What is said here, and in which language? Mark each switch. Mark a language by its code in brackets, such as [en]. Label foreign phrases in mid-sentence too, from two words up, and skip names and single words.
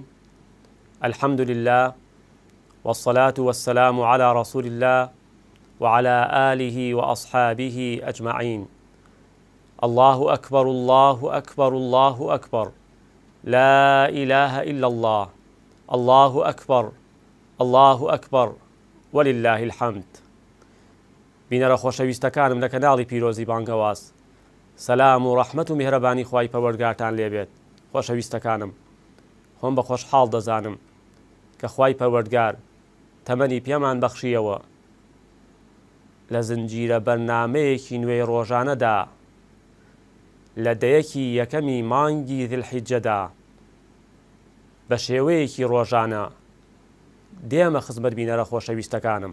[ar] الحمد لله والصلاة والسلام على رسول الله وعلى آله وأصحابه أجمعين. الله أكبر الله أكبر الله أكبر، لا إله إلا الله، الله أكبر الله أكبر ولله الحمد. [ckb] بینەرە خۆشەویستەکانم لە کەناڵی پیرۆزی بانگەواز، سەلام و ڕەحمەت و میهرەبانی خوای پەروەردگارتان لێبێت. خۆشەویستەکانم، خۆم بە خۆشحاڵ دەزانم کە خوای پەروەردگار تەمەنی پێمان بەخشیەوە لە زنجیرە بەرنامەیەکی نوێی ڕۆژانەدا لە دەیەکی یەکەمی مانگی ذیلحیجەدا بە شێوەیەکی ڕۆژانە دێمە خزمەت بینەرە خۆشەویستەکانم.